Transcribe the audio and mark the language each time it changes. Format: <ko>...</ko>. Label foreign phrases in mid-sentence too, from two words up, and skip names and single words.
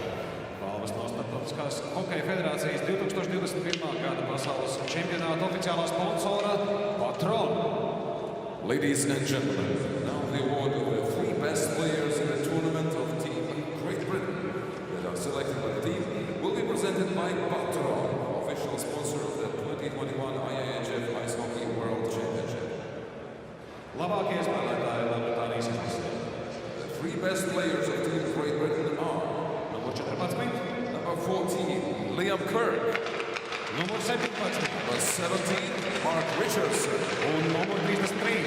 <lv>Balvas no Starptautiskās Hokeja federācijas 2021. gada pasaules čempionāta oficiālā sponsora Patron.</lv> <en>Ladies and gentlemen, now the award of the 3 best players in the tournament of Team Great Britain that are selected by the team will be presented by Patron, official sponsor of the 2021 IIHF Ice Hockey World Championship.</en> <lv>Labākie spēlētāji Lielbritānijas izlasē.</lv> <en>The 3 best players of Team Great Britain are</en> <lv>Numur 14,</lv> <en>number 14, Liam Kirk,</en> <lv>numur 17</lv> <en>number 17, Mark Richardson,</en> <lv>un numur 33.</lv>